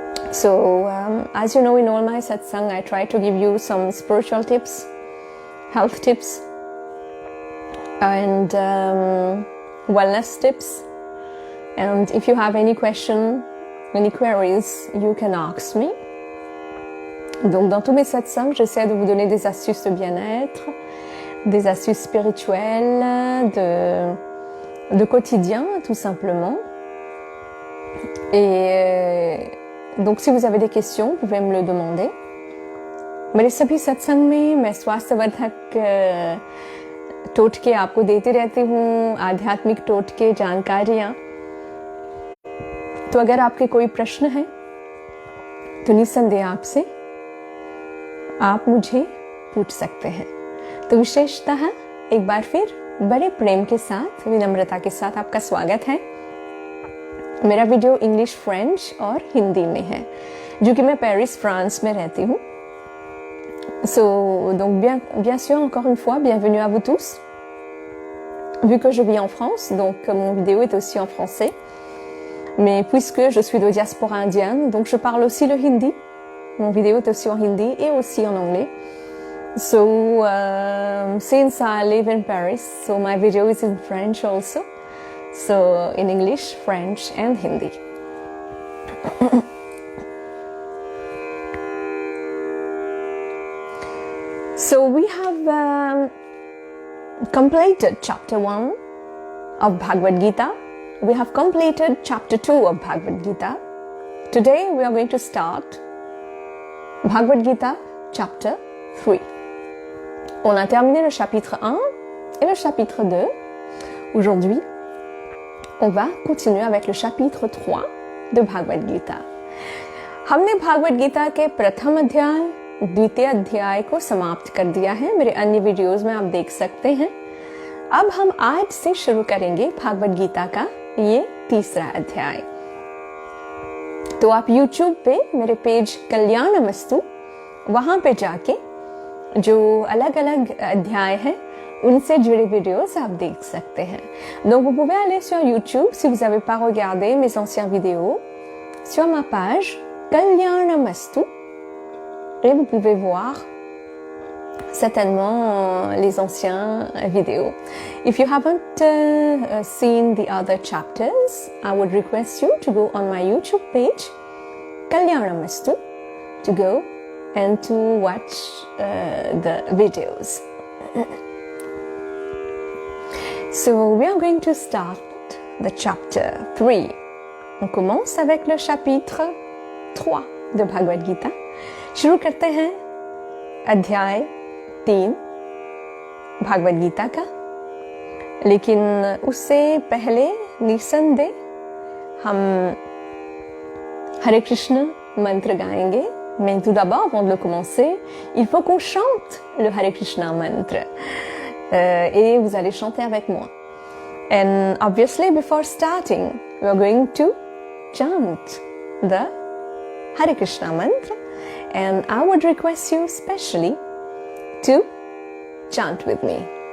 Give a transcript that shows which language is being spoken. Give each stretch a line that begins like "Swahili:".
English: So, as you know, in all my satsang, I try to give you some spiritual tips, health tips, and wellness tips. And if you have any question, any queries, you can ask me.
French: Donc, dans tous mes satsangs, j'essaie de vous donner des astuces de bien-être, des astuces spirituelles, de quotidien, tout simplement. Et donc, si vous avez des questions, vous pouvez me le demander.
Hindi: मेरे सभी सत्संग में मैं स्वास्थ्यवर्धक टोटके आपको देती रहती हूँ, आध्यात्मिक टोटके, जानकारियाँ. तो अगर आपके कोई प्रश्न है तो निसंदेह आपसे आप मुझे पूछ सकते हैं. तो विशेषतः एक बार फिर बड़े प्रेम के साथ, विनम्रता के साथ आपका स्वागत है. मेरा वीडियो इंग्लिश, फ्रेंच और हिंदी में है, जो कि मैं पेरिस, फ्रांस में रहती हूँ.
French: Donc bien sûr, encore une fois, bienvenue à vous tous. Vu que je vis en France, donc mon vidéo est aussi en français. Mais puisque je suis de diaspora indienne, donc je parle aussi le hindi. Mon vidéo est aussi en hindi et aussi en anglais.
English: So since I live in Paris, so my video is in French also. So in English, French and Hindi. So we have completed chapter 1 of Bhagavad Gita. We have completed chapter 2 of Bhagavad Gita. Today we are going to start Bhagavad Gita chapter 3.
French: On a terminé le chapitre 1 et le chapitre 2. Aujourd'hui, on va continuer avec le chapitre 3 de Bhagavad Gita.
Hindi: हमने भागवत गीता के प्रथम अध्याय, द्वितीय अध्याय को समाप्त कर दिया है. मेरे अन्य वीडियोस में आप देख सकते हैं. अब हम आज से शुरू करेंगे भागवत गीता का ये तीसरा अध्याय. तो आप YouTube पे मेरे पेज कल्याणमस्तु, वहां पे जाके जो अलग अलग अध्याय हैं उनसे जुड़े वीडियोस आप देख सकते हैं.
French: Donc vous pouvez aller sur YouTube si vous n'avez pas regardé mes anciens vidéos sur ma page Kalyanamastu et vous pouvez voir certainement les anciens vidéos.
English: If you haven't seen the other chapters, I would request you to go on my YouTube page Kalyanamastu to go and to watch the videos. So we are going to start the chapter 3.
French: On commence avec le chapitre 3 de Bhagavad Gita.
Hindi: शुरू करते हैं अध्याय 3 भागवत गीता का. लेकिन उससे पहले निसंदेह हम Hare Krishna mantra गाएंगे.
French: Mais tout d'abord, avant de le commencer, il faut qu'on chante le Hare Krishna mantra. Et vous allez chanter avec moi.
English: And obviously, before starting, we are going to chant the Hare Krishna mantra. And I would request you specially to chant with me.